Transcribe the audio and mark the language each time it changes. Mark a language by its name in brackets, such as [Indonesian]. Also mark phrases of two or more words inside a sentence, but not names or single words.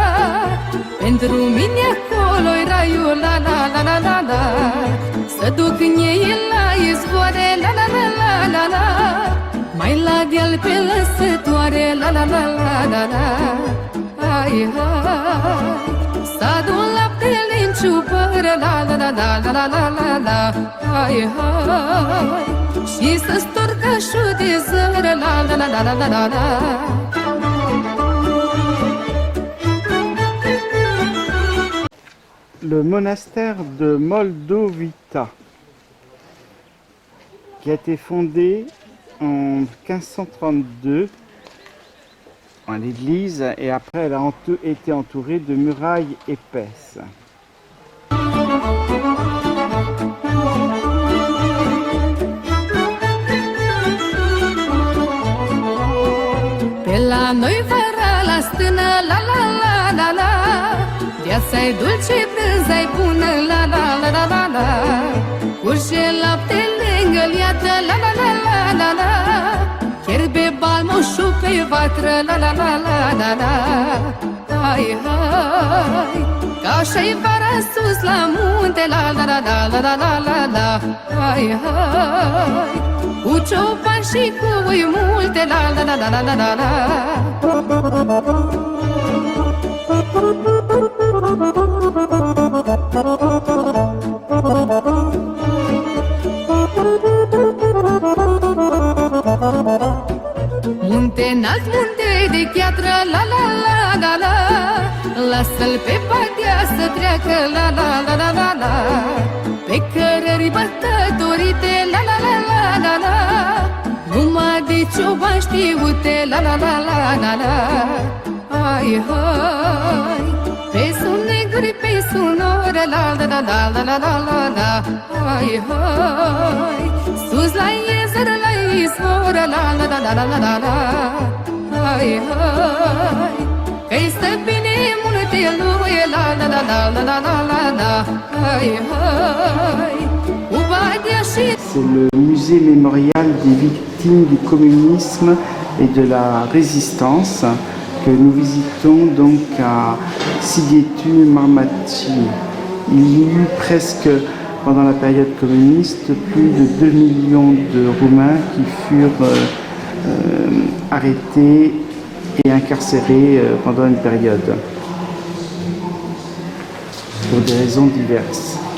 [Romanian] Pentru mine acolo-i raiul, la la la la la la. Să duc în ei la izvoare, la la la la la la. Mai la deal pe lăsătoare, la la la la la la. Hai, hai, să adun laptele în ciupără, la la la la la la la la la. Hai, hai, și să storc cașul de zără, la la la la la la la la. [French] Le monastère de Moldovita, qui a été fondé en 1532 en l'église, et après elle a été entourée de murailles épaisses. [Romanian] Pe la noi vara la stână, la la la la la. Viața-i dulce, brânza-i bună, la la la la la la. Curge lapte lângă liată, la la la la la la. Fierbe balmoșul pe vatră, la la la la la la. Hai, hai, ca așa-i vara sus la munte, la la la la la la la la la. Hai, hai, cu cioban și cu oi multe, la la la la la la la la. Munte înalt, munte de chiatră, la la la la la. Lasă-l pe patia să treacă, la la la la la la. Pe cărări bătătorite, la la la la la la. Numai de cioban știute, la la la la la la. Hai, hai, pe sun negri, pe sunore, la la la la la la la la la. Hai, hai, sus la iezăr, la izvoră, la la la la la la la la. Hai, hai, că-i stă bine multe lume, la la la la la la la la la. Hai, hai, cu badia și... [French] C'est le musée mémorial des victimes du communisme et de la résistance que nous visitons donc à Sighetu Marmațiu. Il y eut presque, pendant la période communiste, plus de 2 millions de Roumains qui furent arrêtés et incarcérés pendant une période, pour des raisons diverses.